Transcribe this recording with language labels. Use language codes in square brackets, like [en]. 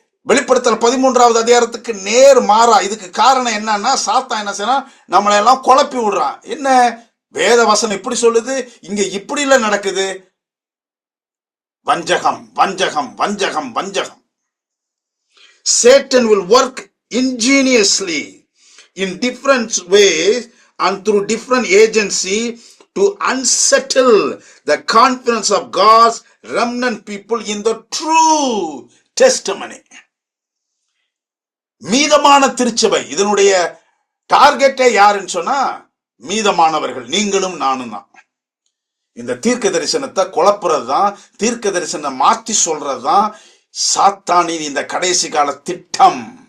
[ta] வெளிப்படுத்தல் 13வது அதிகாரத்துக்கு நேர் மாறா. இதுக்கு காரணம் என்னன்னா, சாத்தான் என்ன செய்யறான், நம்மளை எல்லாம் குழப்பி விடுறான். என்ன வேத வசனம் இப்படி சொல்லுது, இங்க இப்படி இல்ல நடக்குது. வஞ்சகம் வஞ்சகம் வஞ்சகம் வஞ்சகம். [en] Satan will work ingeniously in different ways and through different agency to unsettle the confidence of God's remnant people in the true testimony. [ta] மீதமான திருச்சபை, இதனுடைய டார்கெட்டே யாருன்னு சொன்னா மீதமானவர்கள், நீங்களும் நானும் தான். இந்த தீர்க்க தரிசனத்தை குழப்புறது தான், தீர்க்க தரிசனம் மாற்றி சொல்றது தான் சாத்தானின் இந்த கடைசி கால திட்டம்.